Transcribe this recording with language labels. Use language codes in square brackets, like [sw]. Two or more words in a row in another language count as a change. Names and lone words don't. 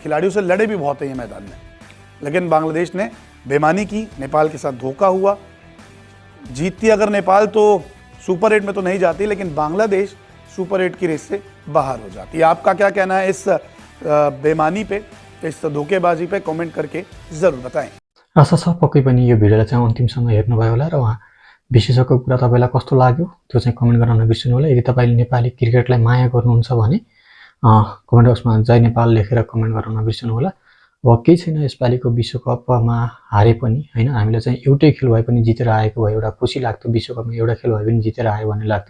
[hi] खिलाड़ियों से लड़े भी बहुत हैं ये मैदान में, लेकिन बांग्लादेश ने बेईमानी की, नेपाल के साथ धोखा हुआ। जीतती अगर नेपाल तो सुपर 8 में तो नहीं जाती, लेकिन बांग्लादेश सुपर 8 की रेस से बाहर हो जाती है। आपका क्या कहना है इस बेईमानी पे, इस धोखेबाजी पे? कमेंट करके जरूर बताएं। [ne] आशा छ पक्कै पनि यो भिडियोलाई चाहिँ अन्तिमसम्म हेर्नुभयो होला र उहाँ विशेषज्ञको कुरा तपाईँलाई कस्तो लाग्यो त्यो चाहिँ कमेन्ट गर्न नबिर्सनु होला। यदि तपाईँले नेपाली क्रिकेटलाई माया गर्नुहुन्छ भने कमेन्ट बक्समा जय नेपाल लेखेर कमेन्ट गर्न नबिर्सनु होला। अब केही छैन, यसपालिको विश्वकपमा हारे पनि होइन, हामीले चाहिँ एउटै खेल भए पनि जितेर आएको भए एउटा खुसी लाग्थ्यो, विश्वकपमा एउटा खेल भए पनि जितेर आयो भन्ने लाग्थ्यो।